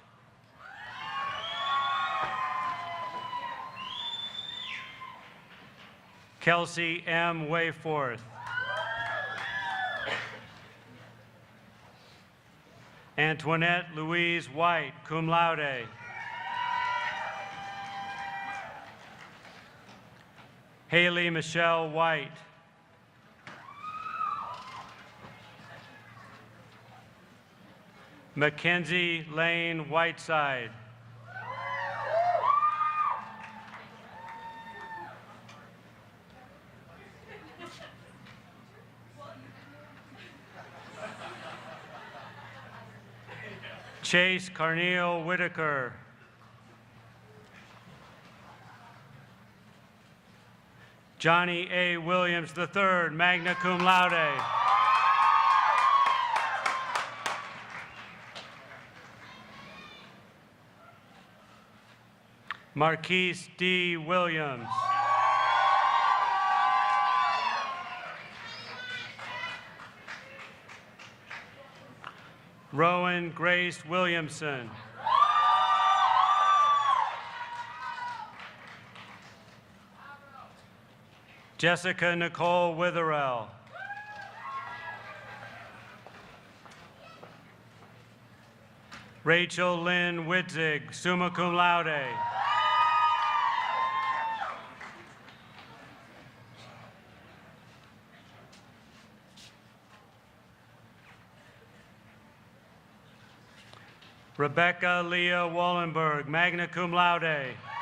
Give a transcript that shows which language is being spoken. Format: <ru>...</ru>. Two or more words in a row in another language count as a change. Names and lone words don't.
<en>Kelsey M. Wayforth. Antoinette Louise White,</en> <la>cum laude.</la> <en>Haley Michelle White. Mackenzie Lane Whiteside. Chase Carneal Whitaker. Johnny A. Williams III,</en> <la>magna cum laude.</la> <en>Marquise D. Williams. Rowan Grace Williamson. Jessica Nicole Witherell. Rachel Lynn Witzig,</en> <la>summa cum laude.</la> <en>Rebecca Leah Wallenberg,</en> <la>magna cum laude.</la>